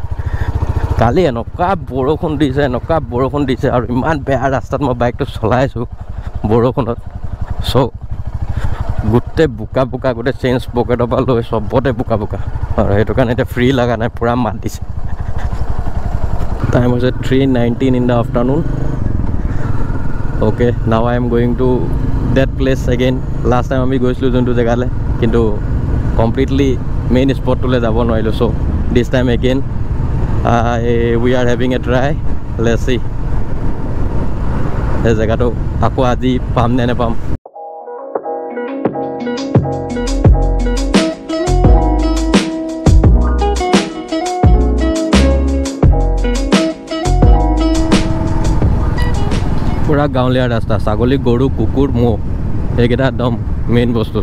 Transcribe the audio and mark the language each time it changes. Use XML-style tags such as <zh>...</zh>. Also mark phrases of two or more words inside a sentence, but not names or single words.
<as>কালি এনেকুৱা বৰষুণ দিছে আৰু ইমান বেয়া ৰাস্তাত মই বাইকটো চলাইছোঁ বৰষুণত। চ' গোটেই বোকা গোটেই চেইন পকেটৰ পৰা লৈ চবতে বোকা আৰু সেইটো কাৰণে এতিয়া ফ্ৰী লগা নাই, পূৰা মাত দিছে। টাইম হৈছে 3:19</as> <en>in the afternoon. Okay, now I am going to that place again. Last time</en> <as>আমি গৈছিলোঁ যোনটো জেগালৈ, কিন্তু কমপ্লিটলি মেইন স্পটটোলৈ যাব নোৱাৰিলোঁ।</as> <en>চ' this time again we are having a try. Let's see</en> <as>এই জেগাটো আকৌ আজি পাম নে নেপাম। পুৰা গাঁৱলীয়া ৰাস্তা, ছাগলী গৰু কুকুৰ ম'হ সেইকেইটা একদম মেইন বস্তু।</as>